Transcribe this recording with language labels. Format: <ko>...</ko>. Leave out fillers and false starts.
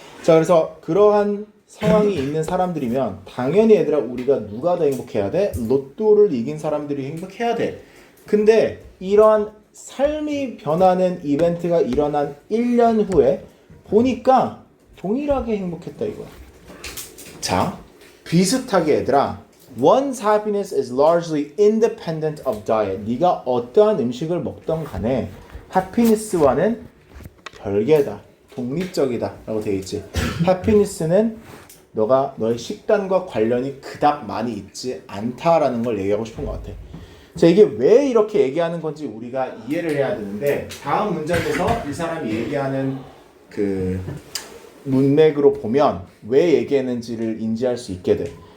<ko>자 그래서 그러한 상황이 있는 사람들이면 당연히 얘들아 우리가 누가 더 행복해야 돼? 로또를 이긴 사람들이 행복해야 돼. 근데 이러한 삶이 변하는 이벤트가 일어난 1년 후에 보니까 동일하게 행복했다 이거야. 자, 비슷하게 얘들아</ko> <en>One's happiness is largely independent of diet.</en> <ko>네가 어떠한 음식을 먹던 간에 해피니스와는 별개다. 독립적이다 라고 되어 있지. 해피니스는 너의 식단과 관련이 그닥 많이 있지 않다라는 걸 얘기하고 싶은 것 같아. 자 이게 왜 이렇게 얘기하는 건지 우리가 이해를 해야 되는데 다음 문장에서 이 사람이 얘기하는 그 문맥으로 보면 왜 얘기했는지를 인지할 수 있게 돼.</ko>